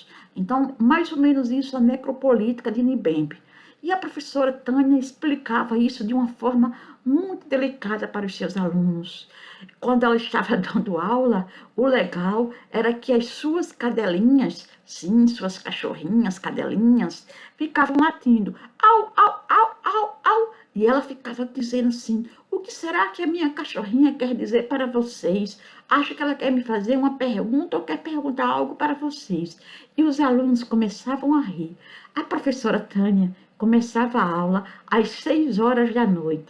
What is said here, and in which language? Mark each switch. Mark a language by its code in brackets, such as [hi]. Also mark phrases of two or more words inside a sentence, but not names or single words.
[pt] Então, mais ou menos isso a necropolítica de Mbembe. E a professora Tânia explicava isso de uma forma muito delicada para os seus alunos. Quando ela estava dando aula, o legal era que as suas cadelinhas, sim, suas cachorrinhas, cadelinhas, ficavam latindo, au, au, au, au, au, e ela ficava dizendo assim: o que será que a minha cachorrinha quer dizer para vocês? Acho que ela quer me fazer uma pergunta ou quer perguntar algo para vocês. E os alunos começavam a rir. A professora Tânia começava a aula às 6 horas da noite.